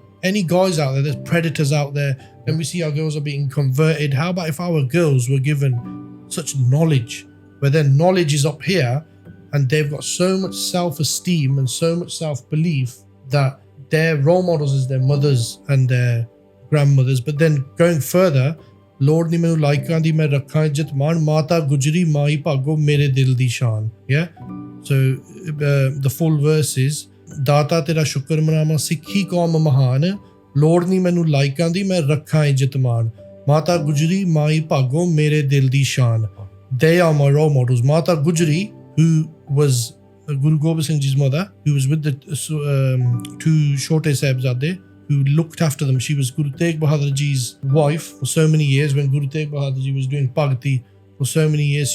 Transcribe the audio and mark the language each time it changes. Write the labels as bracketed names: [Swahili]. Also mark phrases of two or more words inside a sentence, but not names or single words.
[English] Any guys out there, there's predators out there, and we see our girls are being converted. How about if our girls were given such knowledge, where their knowledge is up here and they've got so much self-esteem and so much self-belief that their role models is their mothers and their grandmothers. But then going further, [Punjabi] ਲੋੜ ਨੀ ਮੈਨੂੰ ਲਾਇਕਾਂ ਦੀ ਮੈਂ ਰੱਖਾਂ ਇੱਜ਼ਤ ਮਾਣ, ਮਾਤਾ ਗੁਜਰੀ ਮਾਈ ਭਾਗੋ ਮੇਰੇ ਦਿਲ ਦੀ ਸ਼ਾਨ. [English] Yeah? So the full verse is, [Punjabi] ਦਾਤਾ ਤੇਰਾ ਸ਼ੁਕਰ ਮਨਾਮਾ ਸਿੱਖੀ ਕੌਮ ਮਹਾਨ ਲੋੜ ਨੀ ਮੈਨੂੰ ਲਾਇਕਾਂ ਦੀ ਮੈਂ ਰੱਖਾਂ ਇੱਜ਼ਤ ਮਾਣ ਮਾਤਾ ਗੁਜਰੀ ਮਾਈ ਭਾਗੋ ਮੇਰੇ ਦਿਲ ਦੀ ਸ਼ਾਨ. [English] They are my role models. Mata Gujri, who was Guru Gobind Singh Ji's mother, who was with the two Chote Sahibzade, who looked after them. She was Guru Tegh Bahadur Ji's wife for so many years when Guru Tegh Bahadur Ji was doing Bhakti for so many years.